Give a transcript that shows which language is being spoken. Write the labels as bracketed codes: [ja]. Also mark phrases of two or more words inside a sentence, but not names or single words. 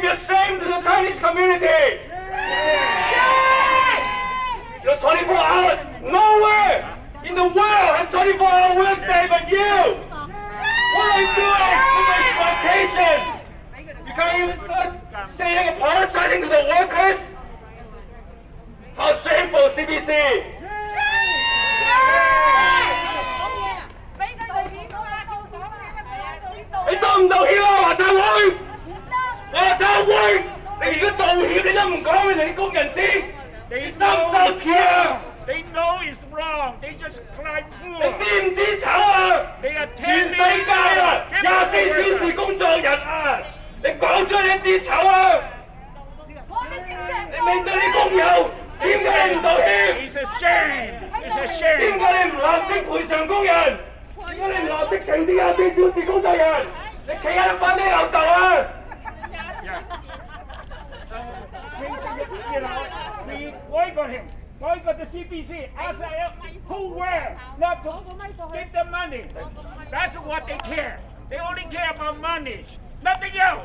[en] You're shame to the Chinese community! You're 24 hours, nowhere in the world has 24-hour workday but you! What are you doing to the exploitation? You can't even start saying apologizing to the workers? How shameful, CBC! [yue] 你道唔道歉啊？華策會，華策會，你如果道歉，你都唔講俾你啲工人知，你收唔收錢啊？ [en] They know it's wrong. They just cry poor. [yue] 你知唔知醜啊？ [en] They are [yue] 全世界啊，24小時工作日啊！你講咗你知醜啊！你面對啲工友，點解你唔道歉？ [en] It's a shame. It's a shame. [yue] 點解你唔立即賠償工人？點解你唔立即停啲24小時工作日？你企喺度瞓咩牛度啊？ [en] You know, we boycott him. Boycott the CPC. Ask who where not to give them money. That's what they care. They only care about money, nothing else.